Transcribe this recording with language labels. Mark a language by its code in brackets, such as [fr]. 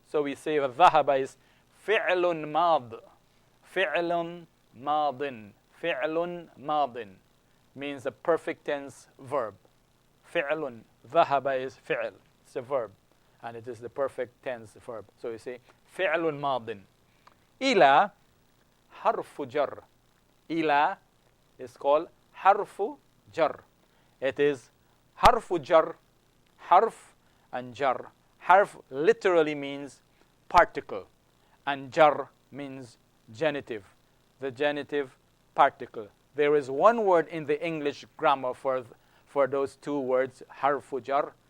[en] So we say ذهب is فعل ماض, فعل ماض, فعل ماض means a perfect tense verb. فعل, ذهب is فعل, it's a verb, and it is the perfect tense verb. So you say فعل ماض. [ar] إلى حرف جر. [en] إلى is called حرف جر. It is حرف جر, حرف and jar. Harf literally means particle, and jar means genitive, the genitive particle. There is one word in the English grammar for those two words, harfu jar.